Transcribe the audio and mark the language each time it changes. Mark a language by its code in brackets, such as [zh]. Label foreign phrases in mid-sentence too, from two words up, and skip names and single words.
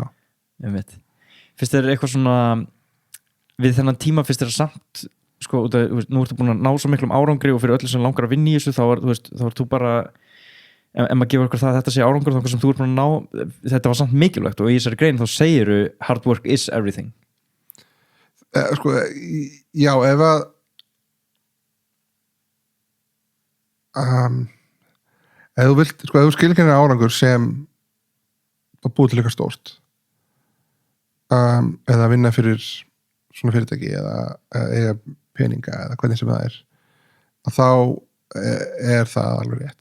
[is] Ég veit. Finnst þér eitthvað svona, við þennan tíma finnst þér samt, sko, nú ertu búin að ná svo miklum árangri og fyrir öllu sem langar að vinna í þessu, þá er þú bara ef maður gefur okkur það að þetta sé árangur þá sem þú ert búin að ná, þetta var samt mikilvægt og í þessari grein þá segiru [en] hard work is everything. [is] Sko, já, ef að ef þú vilt, sko, ef þú skilgreinir árangur sem að búið til eitthvað stórt eða vinna fyrir svona fyrirtæki eða eiga peninga eða hvernig sem það að þá er það alveg rétt.